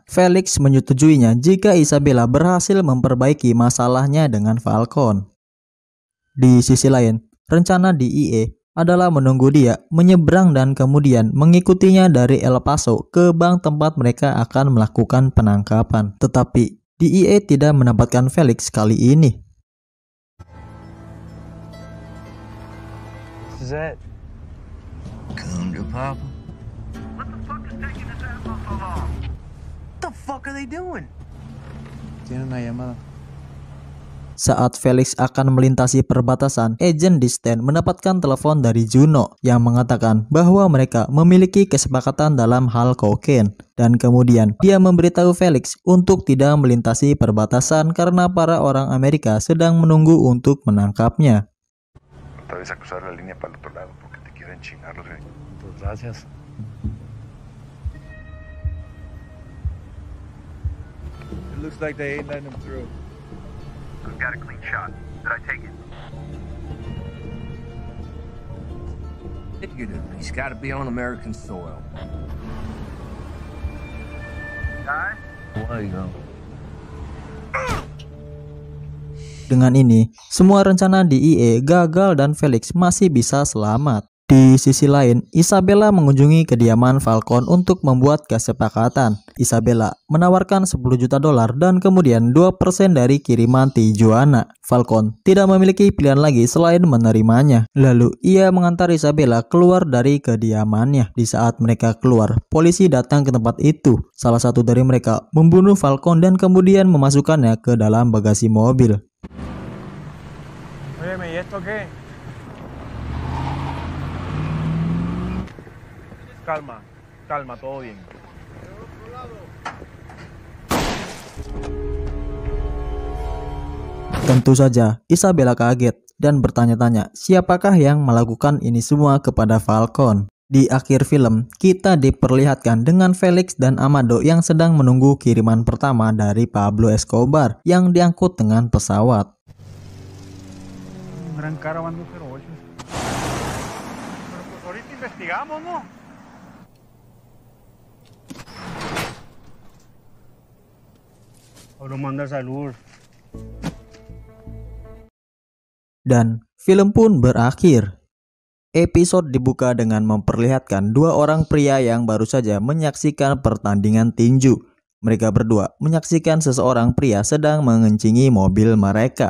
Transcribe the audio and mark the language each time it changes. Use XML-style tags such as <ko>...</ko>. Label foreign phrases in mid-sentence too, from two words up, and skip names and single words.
<id>Felix menyetujuinya jika Isabella berhasil memperbaiki masalahnya dengan Falcon. Di sisi lain, rencana DEA adalah menunggu dia menyeberang dan kemudian mengikutinya dari El Paso ke bank tempat mereka akan melakukan penangkapan. Tetapi, DEA tidak mendapatkan Felix kali ini.</id> <en>Is that? Come to Papa. What the fuck is taking this asshole so long? What the fuck are they doing?</en> <es>Tiene una llamada.</es> <id>Saat Felix akan melintasi perbatasan, agen Distant mendapatkan telepon dari Juno yang mengatakan bahwa mereka memiliki kesepakatan dalam hal kokain. Dan kemudian dia memberitahu Felix untuk tidak melintasi perbatasan karena para orang Amerika sedang menunggu untuk menangkapnya.</id> <es>Te vayas a cruzar la línea para el otro lado porque te quieren chingar los gringos. Pues gracias.</es> <en>It looks like they ain't letting him through. We've got a clean shot. Did I take it? He's got to be on American soil. Guys? There you go.</en> <id>Dengan ini, semua rencana DEA gagal dan Felix masih bisa selamat. Di sisi lain, Isabella mengunjungi kediaman Falcon untuk membuat kesepakatan. Isabella menawarkan $10 juta dan kemudian 2% dari kiriman Tijuana. Falcon tidak memiliki pilihan lagi selain menerimanya. Lalu, ia mengantar Isabella keluar dari kediamannya. Di saat mereka keluar, polisi datang ke tempat itu. Salah satu dari mereka membunuh Falcon dan kemudian memasukkannya ke dalam bagasi mobil.</id> <es>Óyeme, ¿y esto qué? Calma, calma, todo bien.</es> <id>Tentu saja, Isabella kaget dan bertanya-tanya siapakah yang melakukan ini semua kepada Falcon. Di akhir film, kita diperlihatkan dengan Felix dan Amado yang sedang menunggu kiriman pertama dari Pablo Escobar yang diangkut dengan pesawat.</id> <es>Gran caravan de 08. Pero pues ahorita investigamos, ¿no? Ahora manda salud.</es> <id>Dan film pun berakhir. Episode dibuka dengan memperlihatkan dua orang pria yang baru saja menyaksikan pertandingan tinju. Mereka berdua menyaksikan seseorang pria sedang mengencingi mobil mereka.</id>